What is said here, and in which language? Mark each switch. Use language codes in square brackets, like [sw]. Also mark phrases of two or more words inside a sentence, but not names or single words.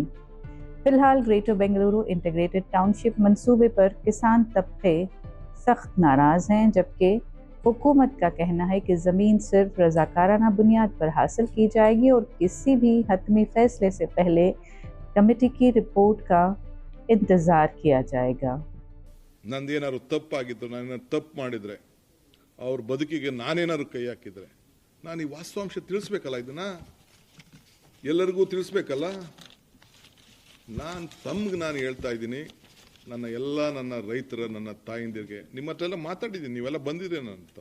[ur] فی الحال گریٹر بنگلورو انٹیگریٹڈ ٹاؤن شپ منصوبے پر کسان طبقے سخت ناراض ہیں، جبکہ حکومت کا کہنا ہے کہ زمین صرف رضاکارانہ بنیاد پر حاصل کی جائے گی اور کسی بھی حتمی فیصلے سے پہلے کمیٹی کی رپورٹ کا انتظار کیا جائے گا. [kn] ನಂದೇನಾದ್ರು ತಪ್ಪಾಗಿದ್ದು ನಾನು ತಪ್ಪು ಮಾಡಿದ್ರೆ ಅವ್ರ ಬದುಕಿಗೆ ನಾನೇನಾದ್ರು ಕೈ ಹಾಕಿದ್ರೆ ನಾನು ಈ ವಾಸ್ತವಾಂಶ ತಿಳಿಸ್ಬೇಕಲ್ಲ, ಇದನ್ನ ಎಲ್ಲರಿಗೂ ತಿಳಿಸ್ಬೇಕಲ್ಲ. ನಾನು ಹೇಳ್ತಾ ಇದ್ದೀನಿ, ನನ್ನ ರೈತರ, ನನ್ನ ತಾಯಿಂದಿರಿಗೆ ನಿಮ್ಮ ಹತ್ರ ಎಲ್ಲ ಮಾತಾಡಿದ್ದೀನಿ, ನೀವೆಲ್ಲ ಬಂದಿದ್ದೀರಿ ನನ್ನ ಹತ್ರ.